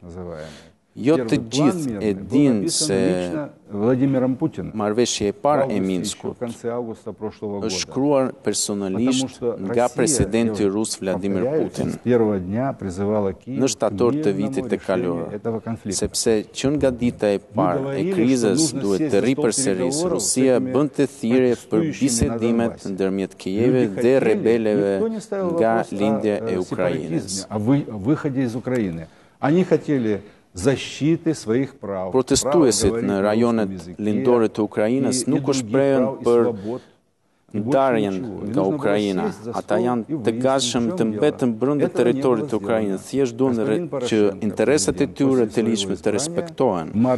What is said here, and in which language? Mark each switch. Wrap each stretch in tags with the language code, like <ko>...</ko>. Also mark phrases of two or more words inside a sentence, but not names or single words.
<sq>Jo të gjithë e dinë se marrëveshja e parë e Minskut është shkruar personalisht nga presidenti rus Vladimir Putin në shtator të vitit të kaluar, sepse që nga dita e parë e krizës duhet të ripërsëris, Rusia bën të thirrje për bisedimet ndërmjet Kijevit dhe rebeleve nga lindja e Ukrainës.</sq> <ru>Они хотели защиты своих прав.</ru> <sq>Protestuesit në rajonet lindore të Ukrainës nuk u shprehen për ndarjen nga Ukraina. Ata janë të gatshëm të mbeten brenda territorit të Ukrainës, thjesht duan që interesat e tyre të ligjshme të respektohen.</sq>